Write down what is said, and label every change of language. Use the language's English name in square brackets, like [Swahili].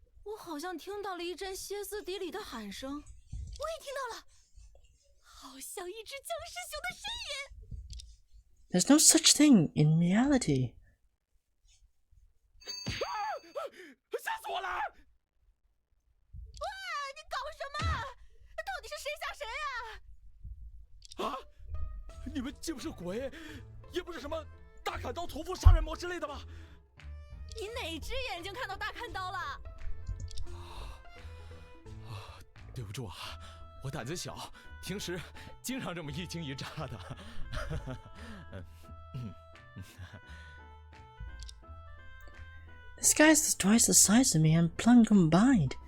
[Chinese] 我好像听到了一阵歇斯底里的喊声。我也听到了，好像一只僵尸熊的身影。 [English] There's no such thing in reality. [Chinese] 吓死我了！哇，你搞什么？到底是谁吓谁啊？啊！你们既不是鬼，也不是什么大砍刀屠夫杀人魔之类的吧？你哪只眼睛看到大砍刀了？对不住啊，我胆子小，平时经常这么一惊一乍的。 [English] This guy's twice the size of me and Plum combined.